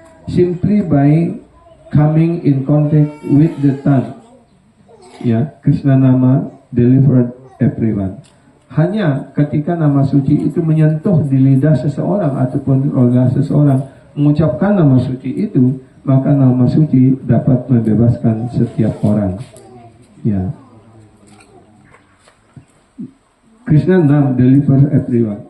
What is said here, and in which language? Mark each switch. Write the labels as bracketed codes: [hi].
[en] Simply by coming in contact with the tongue, Krishna nama delivered everyone. [id] Hanya ketika nama suci itu menyentuh di lidah seseorang ataupun oleh seseorang mengucapkan nama suci itu, maka nama suci dapat membebaskan setiap orang. [en] Krishna nam deliver everyone.